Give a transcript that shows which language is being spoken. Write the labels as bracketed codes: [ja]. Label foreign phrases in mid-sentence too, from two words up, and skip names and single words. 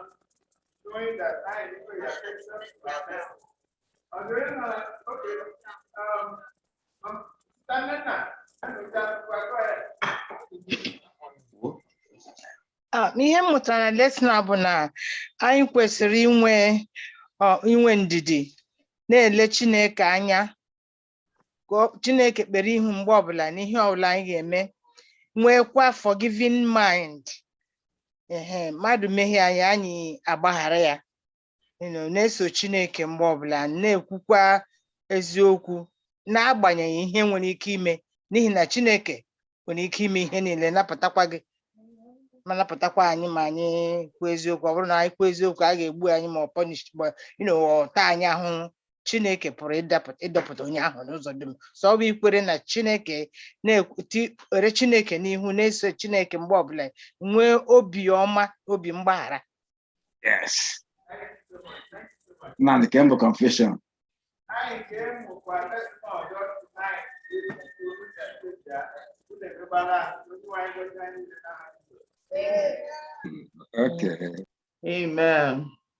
[en] showing that I know your attention to our message. Okay, standing now. Go ahead. [ig] Ihe m mụtara lesson bụ na anyị kwesịrị inwe ndidi na-ele Chineke anya. Chineke kpere ihu mgbe ọbụla n'ihe ọbụla anyị ga-eme. Nwekwa [en] forgiving mind. [ig] Mmadụ mehie anyị agbaghara ya. Na-eso Chineke mgbe ọbụla na-ekwukwa eziokwu na-agbanyeghị ihe nwere ike ime n'ihi na Chineke nwere ike ime ihe niile napụtakwa gị ma napụtakwa anyị ma anyị kwuo eziokwu. Ọ bụrụ na anyị kwuo eziokwu a ga-egbu anyị ma ọ punish ọta anyị ahụhụ. Chineke pụrụ ịdọpụta onye ahụ n'ụzọ dị mma. So ọ bụ ikwere na Chineke na-ere Chineke n'ihu na-eso Chineke mgbe ọbụla nwee obi ọma obi mgbaghara. [en] Yes. Now the Campbell confession. Okay. Amen.